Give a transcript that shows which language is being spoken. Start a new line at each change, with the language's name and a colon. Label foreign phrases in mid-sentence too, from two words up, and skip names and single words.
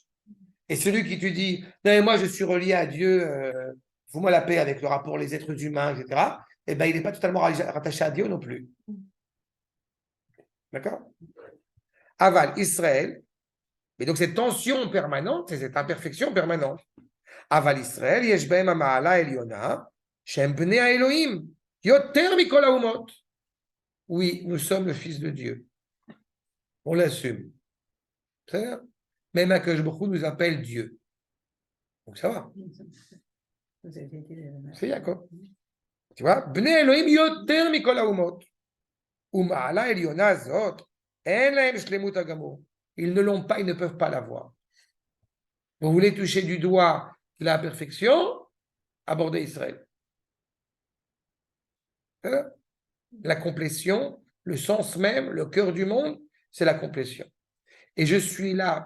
French: Et celui qui te dit, non, mais moi je suis relié à Dieu, fous-moi la paix avec le rapport les êtres humains, etc., eh bien, il n'est pas totalement rattaché à Dieu non plus. D'accord? Aval, Israël, et donc cette tension permanente, c'est cette imperfection permanente.
Hebrew: אבל ישראל, יש בהם המעלה העליונה, שהם בני האלהים, יותר מכל האומות.
French: Oui, nous sommes le Fils de Dieu. On l'assume. Très bien. Même Akadosh Baruch Hu nous appelle Dieu. Donc ça va. Vous avez été, C'est Jacob. Tu vois?
Hebrew: בני אלהים יותר מכל האומות. ומעלה עליונה זאת. אין להם שלמות הגמור.
French: Ils ne l'ont pas, ils ne peuvent pas l'avoir. Vous voulez toucher du doigt la perfection, abordez Israël. La complétion, le sens même, le cœur du monde, c'est la complétion. Et je suis là